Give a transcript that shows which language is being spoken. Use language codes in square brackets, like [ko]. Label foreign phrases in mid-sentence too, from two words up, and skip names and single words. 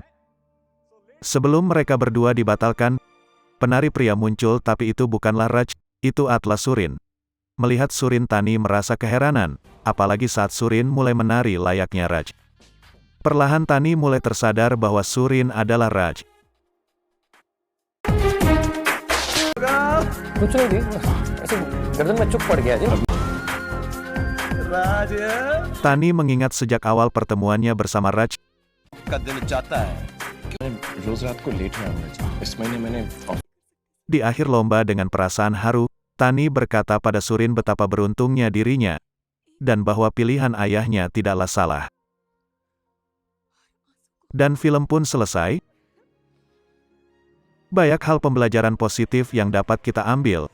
[id] Sebelum mereka berdua dibatalkan, penari pria muncul tapi itu bukanlah Raj, itu adalah Surin. Melihat Surin Tani merasa keheranan, apalagi saat Surin mulai menari layaknya Raj. Perlahan Tani mulai tersadar bahwa Surin adalah Raj. [hi] कुछ नहीं, ऐसे गर्दन में चुप पड़ गया जी। [id] Tani mengingat sejak awal pertemuannya bersama Raj, [hi] रोज रात को लेट में आऊंगा जी। इस महीने मैंने [id] di akhir lomba dengan perasaan haru, Tani berkata pada Surin betapa beruntungnya dirinya, dan bahwa pilihan ayahnya tidaklah salah. Dan film pun selesai. Banyak hal pembelajaran positif yang dapat kita ambil.